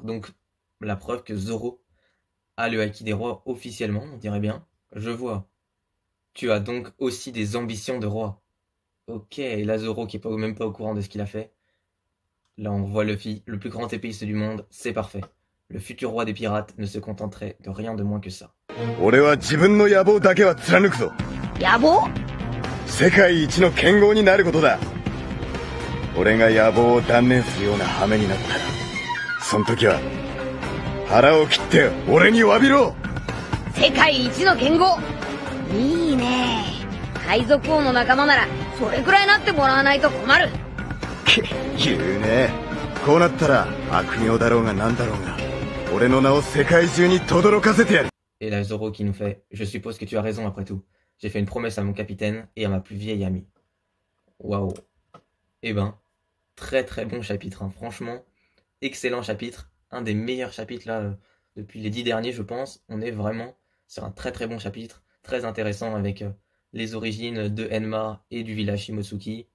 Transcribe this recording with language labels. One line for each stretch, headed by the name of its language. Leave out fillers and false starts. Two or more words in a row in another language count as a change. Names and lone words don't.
French: Donc, la preuve que Zoro a le haki des rois officiellement, on dirait bien. Je vois. Tu as donc aussi des ambitions de roi. Ok, et là Zoro qui est même pas au courant de ce qu'il a fait. Là on voit Luffy, le plus grand épéiste du monde, c'est parfait. Le futur roi des pirates ne se contenterait de rien de moins que ça.
Japanese: 野望？世界一の剣豪になることだ。俺が野望を断念するような羽目になったら、その時は腹を切って俺に詫びろ。世界一の剣豪。いいね。海賊王の仲間ならそれくらいなってもらわないと困る。言うね。こうなったら悪名だろうがなんだろうが、俺の名を世界中に轟かせてやる。
French: Et là Zoro qui nous fait « Je suppose que tu as raison après tout. J'ai fait une promesse à mon capitaine et à ma plus vieille amie. » Waouh. Eh ben, très très bon chapitre, hein. Franchement, excellent chapitre. Un des meilleurs chapitres là, depuis les 10 derniers je pense. On est vraiment sur un très très bon chapitre. Très intéressant avec les origines de Enma et du village Shimotsuki.